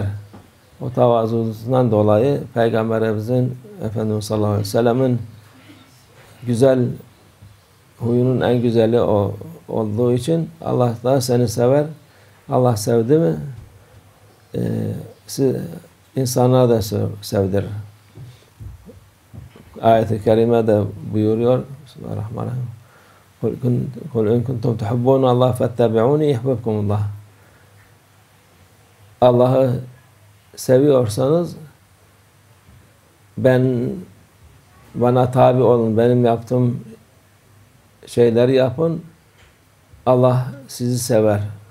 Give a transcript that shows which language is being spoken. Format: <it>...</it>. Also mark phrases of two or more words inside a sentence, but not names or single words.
<tr>O tevazusundan dolayı Peygamberimizin Efendimiz</tr> <ar>صلى الله عليه وسلم'in</ar> <tr>güzel huyunun en güzeli o olduğu için Allah da seni sever. Allah sevdi mi insanlara da sevdirir. Ayet-i Kerime de buyuruyor.</tr> <ar>بسم الله الرحمن الرحيم. قل إن كنتم تحبون الله فاتبعوني يحببكم الله.</ar> <tr>Allah'ı seviyorsanız bana tabi olun, benim yaptığım şeyleri yapın. Allah sizi sever.</tr>